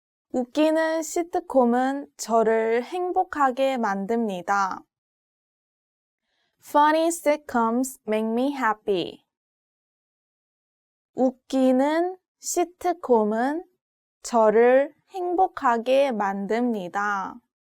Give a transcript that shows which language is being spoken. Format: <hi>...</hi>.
<ko>웃기는 시트콤은 저를 행복하게 만듭니다.</ko> <en>Funny sitcoms make me happy.</en> <ko>웃기는 시트콤은 저를 행복하게 만듭니다.</ko>